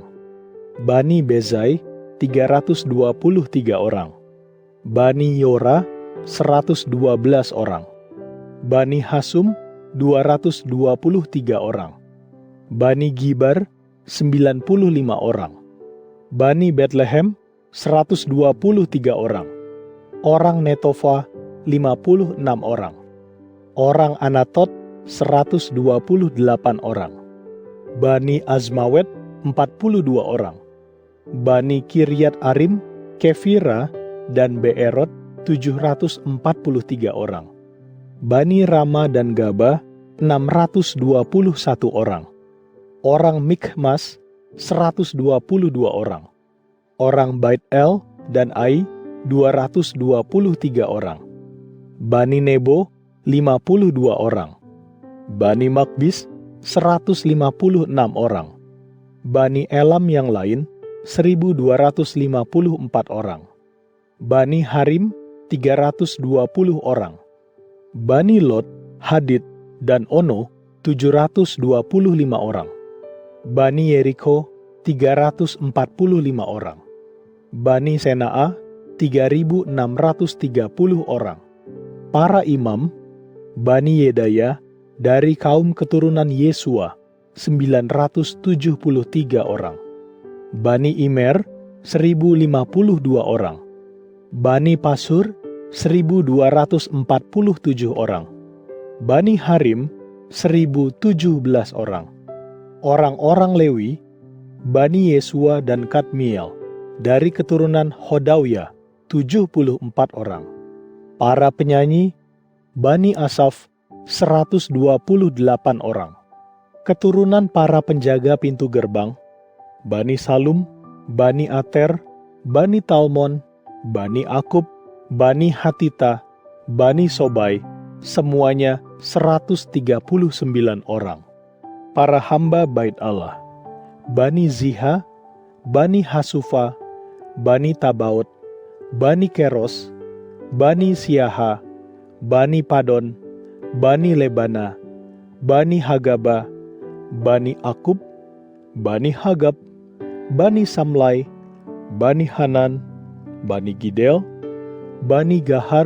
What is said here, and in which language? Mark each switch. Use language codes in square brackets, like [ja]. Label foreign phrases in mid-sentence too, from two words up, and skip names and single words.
[id] Bani Bezai, 323 orang. Bani Yora, 112 orang. Bani Hasum, 223 orang. Bani Gibar, 95 orang. Bani Betlehem, 123 orang. Orang Netofa, 56 orang. Orang Anatot, 128 orang. Bani Azmawet, 42 orang. Bani Kiryat Arim, Kefira, dan Beerot, 743 orang. Bani Rama dan Gaba, 621 orang. Orang Mikmas, 122 orang. Orang Bait El dan Ai, 223 orang. Bani Nebo, 52 orang. Bani Makbis, 156 orang. Bani Elam yang lain, 1.254 orang. Bani Harim, 320 orang. Bani Lot, Hadid, dan Ono, 725 orang. Bani Yeriko, 345 orang. Bani Senaa, 3.630 orang. Para imam, Bani Yedaya, dari kaum keturunan Yesua, 973 orang. Bani Imer, 1.052 orang. Bani Pasur, 1.247 orang. Bani Harim, 1.017 orang. Orang-orang Lewi, Bani Yesua dan Kadmiel, dari keturunan Hodawya, 74 orang. Para penyanyi, Bani Asaf, 128 orang. Keturunan para penjaga pintu gerbang, Bani Salum, Bani Ater, Bani Talmon, Bani Akub, Bani Hatita, Bani Sobai, semuanya 139 orang. Para hamba Bait Allah, Bani Ziha, Bani Hasufa, Bani Tabaot, Bani Keros, Bani Siaha, Bani Padon, Bani Lebana, Bani Hagaba, Bani Akub, Bani Hagab, Bani Samlai, Bani Hanan, Bani Gidel, Bani Gahar,